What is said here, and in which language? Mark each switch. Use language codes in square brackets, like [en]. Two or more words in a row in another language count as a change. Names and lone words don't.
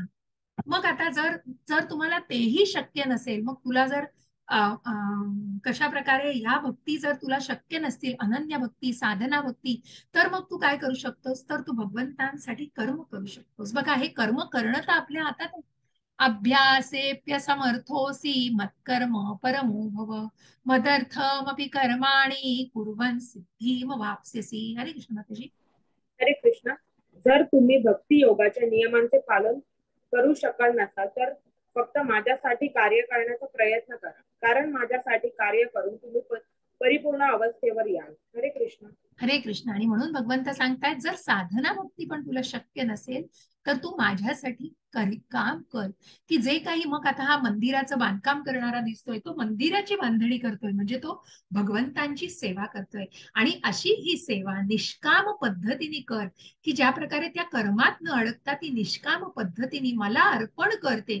[mr] मग आता जर जर तुम्हाला तेही शक्य नसेल, मग तुला जर कशा प्रकारे ह्या भक्ती जर तुला शक्य नसतील, अनन्य भक्ती, साधना भक्ती, तर मग तू काय करू शकतोस, तर तू भगवंतांसाठी कर्म करू शकतोस. बघा, हे कर्म करणं तर आपल्या हातात आहे. [sa] अभ्यासेप्य समर्थोसी मत्कर्म परमो भव मदर्थमपि कर्माणि कुर्वन् सिद्धिम वाप्स्यसि. हरे कृष्ण माताजी. हरे कृष्ण. [mr] जर तुम्ही भक्ती योगाच्या नियमांचे पालन करू शकाल नसाल तर फक्त माझ्यासाठी कार्य करण्याचा प्रयत्न करा, कारण माझ्यासाठी कार्य करून तुम्ही परिपूर्ण अवस्थेवर याल. [sa] हरे कृष्ण. हरे कृष्ण. [mr] आणि म्हणून भगवंत सांगतायत, जर साधना भक्ती पण तुला शक्य नसेल तर तू माझ्यासाठी काम कर. की जे काही, मग आता हा मंदिराचं बांधकाम करणारा दिसतोय, तो मंदिराची बांधणी करतोय, म्हणजे तो भगवंतांची सेवा करतोय. आणि अशी ही सेवा निष्काम पद्धतीने कर, की ज्या प्रकारे त्या कर्मात न अडकता ती निष्काम पद्धतीने मला अर्पण करते.